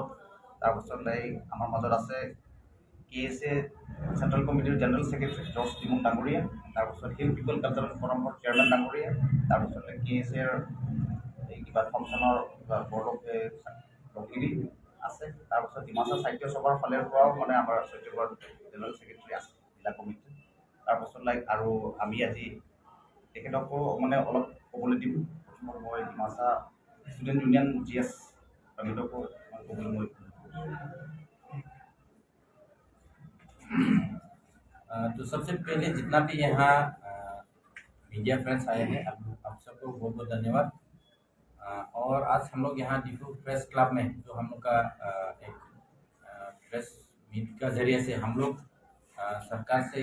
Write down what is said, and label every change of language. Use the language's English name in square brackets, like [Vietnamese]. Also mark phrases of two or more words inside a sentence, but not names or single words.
[Assamese] তাৰপাছত লাইক আমাৰ মাজত আছে KSA চেণ্ট্ৰেল কমিটিৰ [English] general secretary [Assamese] জৰ্জ টিমুন ডাঙৰীয়া, তাৰপিছত হিল পিপল কালচাৰেল ফৰামৰ চেয়াৰমেন ডাঙৰীয়া, তাৰপিছত KSAৰ এই কিবা ফাংচনৰ কিবা বৰ্ড অফ লগিৰি আছে, তাৰপিছত ডিমাচা সাহিত্য সভাৰ ফালৰ পৰাও মানে আমাৰ সত্যগড় [English] general secretary [Assamese] আছে জিলা কমিটি। তাৰপাছত লাইক আৰু আমি আজি তেখেতকো মানে অলপ ক'বলৈ দিম। প্ৰথমত মই ডিমাচা ষ্টুডেণ্ট ইউনিয়ন GS প্ৰমিতকো ক'বলৈ মই [Hindi] तो सबसे पहले जितना भी यहाँ [English] media friends [Hindi] आए हैं आप सबको बहुत बहुत धन्यवाद। और आज हम लोग यहाँ डिफू प्रेस क्लब में जो हम लोग का एक [English] press meet [Hindi] का जरिए से हम लोग सरकार से